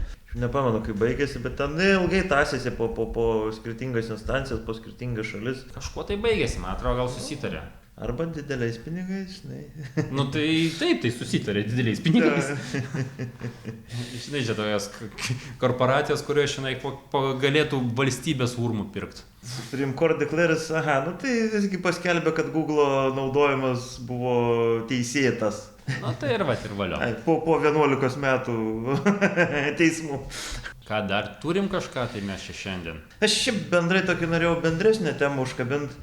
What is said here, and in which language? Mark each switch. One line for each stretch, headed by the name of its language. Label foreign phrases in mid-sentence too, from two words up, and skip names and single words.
Lithuanian: Nepamenu, kaip baigėsi, bet ten ilgai tąsėsi po skirtingas instancijas, po skirtingas šalis. Kažkuo tai baigėsi, man atrodo, gal susitarė. Arba dideliais pinigais, žinai. Nu tai taip, tai susitarė dideliais pinigais. Žinai, čia tokios korporacijos, kurios šiandien galėtų valstybės urmų pirkti.
English: Supreme Court declares,
Lithuanian: nu tai visgi paskelbė, kad Google'o naudojimas buvo teisėtas. Na tai ir valio. Po 11 metų teismų. Ką dar turim kažką, tai mes čia šiandien. Aš šiaip bendrai tokį norėjau bendresnę temą užkabinti.